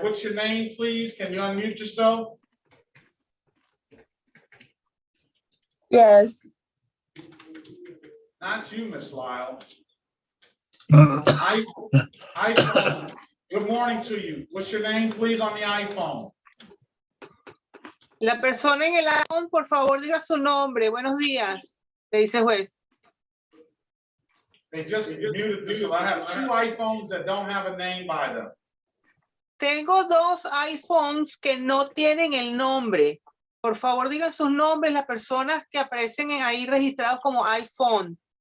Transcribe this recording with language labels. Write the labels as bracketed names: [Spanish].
[English] What's your name, please? Can you unmute yourself? Yes. Not you, Miss Lyle. iPhone. Good morning to you. What's your name, please, on the iPhone? [Spanish] La persona en el iPhone, por favor, diga su nombre. Buenos días, le dice juez. [English] They just muted this. So I have two iPhones that don't have a name by them. [Spanish] Tengo dos iPhones que no tienen el nombre. Por favor, digan sus nombres, las personas que aparecen ahí registrados como iPhone.